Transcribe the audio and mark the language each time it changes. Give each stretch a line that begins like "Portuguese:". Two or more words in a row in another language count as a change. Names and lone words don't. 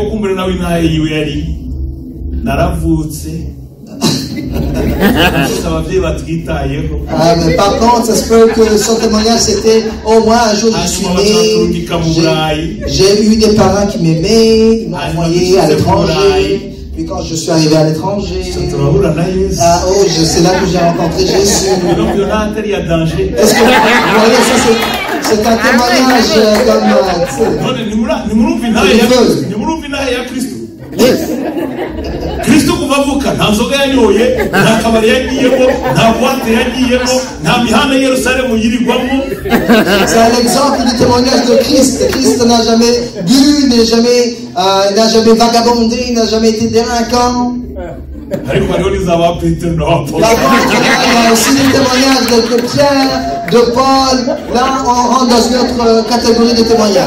French: Mais par contre, ça se peut que son témoignage c'était au moins un jour je suis né, j'ai eu des parents qui m'aimaient, ils m'ont envoyé à l'étranger. Puis quand je suis arrivé à l'étranger, c'est là que j'ai rencontré Jésus. Est-ce que vous voyez ça, c'est un témoignage comme
Kinyarwanda: Kristo kuvavuka nta nzoga yanyoye nta kabari yagiyemo nta boîte yagiyemo nta mihanda Yerusalemu yirigwamo.
French: C'est l'exemple du témoignage de Christ. Christ n'a jamais bu, n'a jamais vagabondé, n'a jamais été délinquant. Il y a aussi le témoignage de Pierre, de Paul, là on rentre dans une autre catégorie de témoignages.